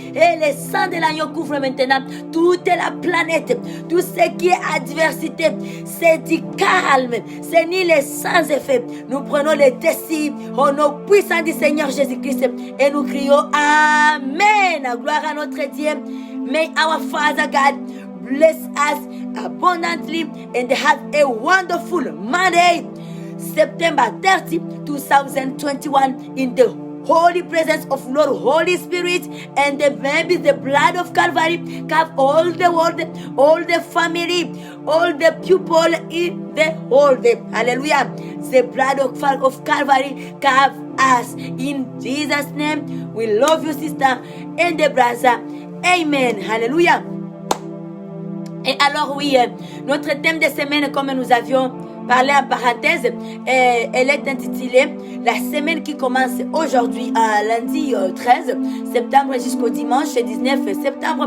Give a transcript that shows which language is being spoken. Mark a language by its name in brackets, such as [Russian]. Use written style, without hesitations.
[French] Et le sang de l'agneau couvre maintenant toute la planète. Tout ce qui est adversité, c'est du calme. C'est ni les sans effet. Nous prenons les décis au nom puissant du Seigneur Jésus-Christ et nous crions Amen. Gloire à notre Dieu. [English] May our Father God bless us abundantly and have a wonderful Monday, September 30, 2021, in the holy presence of Lord Holy Spirit, and maybe the blood of Calvary cover all the world, all the family, all the people in the world. Hallelujah. The blood of Calvary cover us. In Jesus' name, we love you, sister and the brother. Amen. Hallelujah. [French] Et alors oui, notre thème de semaine, comme nous avions parlé en parenthèse, elle est intitulée la semaine qui commence aujourd'hui, lundi 13 septembre jusqu'au dimanche 19 septembre.